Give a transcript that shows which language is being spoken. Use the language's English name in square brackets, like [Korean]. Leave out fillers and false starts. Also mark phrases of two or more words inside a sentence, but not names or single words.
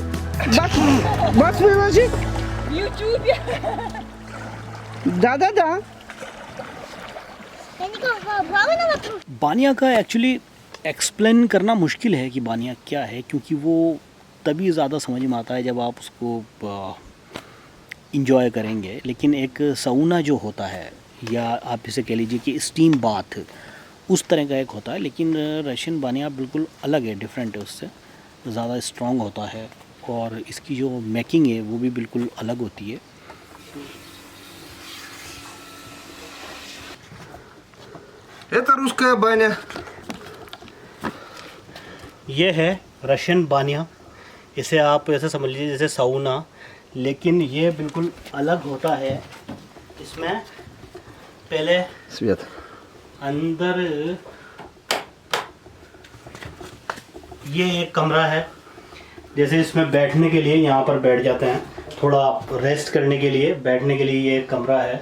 [Russian] Вас выложить? В Ютубе. Да-да-да. Я никого брала на вокруг. [Hindi] बानिया का [English] actually explain [Hindi] करना मुश्किल है कि बानिया क्या है, क्योंकि वो तभी ज़्यादा समझ में आता है जब आप उसको इंजॉय करेंगे। लेकिन एक सौना जो होता है, या आप इसे कह लीजिए कि [English] steam bath, [Hindi] उस तरह का एक होता है। लेकिन रशियन बानिया बिल्कुल अलग है, डिफरेंट है, उससे ज़्यादा स्ट्रॉन्ग होता है। और इसकी जो मेकिंग है वो भी बिल्कुल अलग होती है। [Russian] Это русская баня. [Hindi] ये है रशियन बानिया। इसे आप ऐसे समझ लीजिए जैसे साउना, लेकिन ये बिल्कुल अलग होता है। इसमें पहले [Russian] Свет. [Hindi] अंदर ये एक कमरा है, जैसे इसमें बैठने के लिए यहाँ पर बैठ जाते हैं, थोड़ा रेस्ट करने के लिए बैठने के लिए ये एक कमरा है।